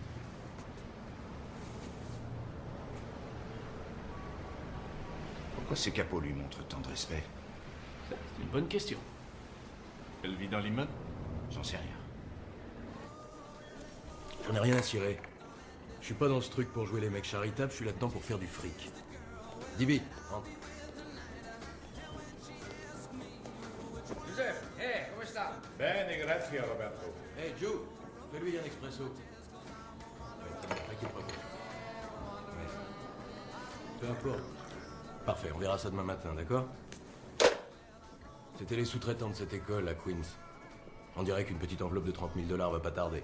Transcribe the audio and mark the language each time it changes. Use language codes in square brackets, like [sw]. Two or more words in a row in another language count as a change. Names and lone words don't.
[fr] Pourquoi ces capots lui montrent tant de respect? C'est une bonne question. Elle vit dans l'immeuble? J'en sais rien. J'en ai rien à cirer. Je suis pas dans ce truc pour jouer les mecs charitables, je suis là-dedans pour faire du fric. DB, rentre. [it] Giuseppe, come sta? Bene, grazie, Roberto. [fr] Hey, Joe, fais-lui un expresso. Ouais, t'inquiète pas. Peu importe. Parfait, on verra ça demain matin, d'accord? C'était les sous-traitants de cette école à Queens. On dirait qu'une petite enveloppe de 30 000 $ va pas tarder.